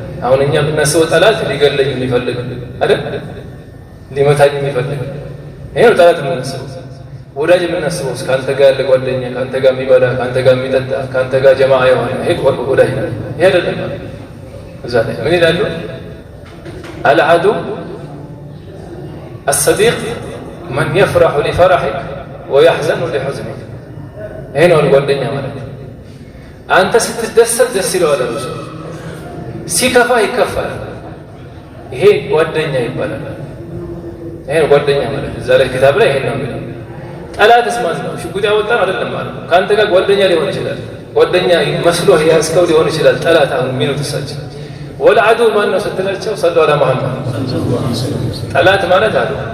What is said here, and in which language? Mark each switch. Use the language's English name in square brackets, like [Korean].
[Amharic] አሁን እኛ የምናስበው ጠላት ሊገለኝ የሚፈልግ አይደል? ሊመታኝ የሚፈልግ ይሄ ነው ጠላት የምናስበው። ወዳጅ የምናስበው ካንተ ጋር ያለ ጓደኛ፣ ካንተ ጋር የሚበላ፣ ካንተ ጋር የሚጠጣ፣ ካንተ ጋር ጀማዓ የሆነ ይሄ ወዳጅ ነው። ይሄ አይደለም እዛ ላይ ምን ይላሉ? [Arabic] العدو الصديق من يفرح لفرحك ويحزن لحزنك. [Amharic] ይሄ ነው ጓደኛ ማለት። አንተ ስትደሰት ደስ ይለዋል፣ ሲከፋ ይከፋል። ይሄ ጓደኛ ይባላል። ይሄ ጓደኛ ማለት እዛ ላይ ኪታብ ላይ ይሄ ነው የሚለው። ጠላትስ ማለት ነው ሽጉጥ ያወጣ አይደለም ማለት ነው። ካንተ ጋር ጓደኛ ሊሆን ይችላል፣ ጓደኛ መስሎ ያስከው ሊሆን ይችላል። ጠላት አሁን የሚሉት እሳቸው ወልዐዱ ማን ነው ስትላቸው ሰለላሁ ዐለይሂ ወሰለም ጠላት ማለት አሉ